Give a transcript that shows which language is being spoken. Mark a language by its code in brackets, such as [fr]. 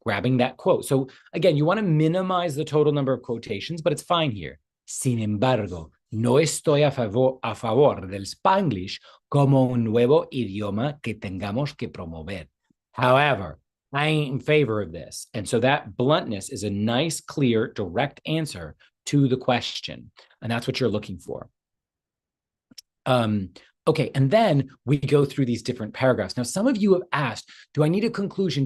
[en] Grabbing that quote. So again, you want to minimize the total number of quotations, but it's fine here. [es] Sin embargo, no estoy a favor del Spanglish como un nuevo idioma que tengamos que promover. [en] However, I ain't in favor of this. And so that bluntness is a nice, clear, direct answer to the question. And that's what you're looking for. Okay, and then we go through these different paragraphs. Now, some of you have asked, do I need a conclusion?